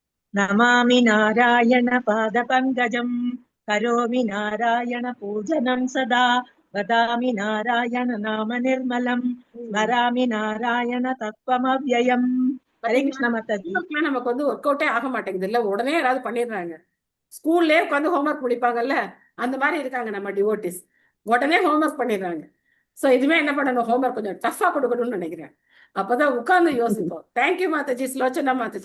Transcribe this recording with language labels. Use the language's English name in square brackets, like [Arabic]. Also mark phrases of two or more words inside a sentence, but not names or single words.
[Sanskrit] नमामि नारायण पादपङ्कजम् करोमि नारायण पूजनं सदा वदामि नारायण नाम निर्मलम् स्मरामि नारायण तत्त्वमव्ययम्. हरे कृष्ण माताजी. [Tamil] நமக்கு வந்து [English] work out [Tamil] ஆக மாட்டேங்குது இல்ல, உடனே ஏதாவது பண்ணிடுறாங்க. ஸ்கூல்லே உட்காந்து ஹோம்ஒர்க் முடிப்பாங்கல்ல, அந்த மாதிரி இருக்காங்க நம்ம டிவோட்டிஸ். உடனே ஹோம்ஒர்க் பண்ணிடுறாங்க. சோ இதுவே என்ன பண்ணணும், ஹோம்ஒர்க் கொஞ்சம் டஃபா கொடுக்கணும்னு நினைக்கிறேன். அப்பதான் உட்கார்ந்து யோசிப்போம். தேங்க்யூ மாதாஜி. ஸ்லோச்சனா மாதாஜி.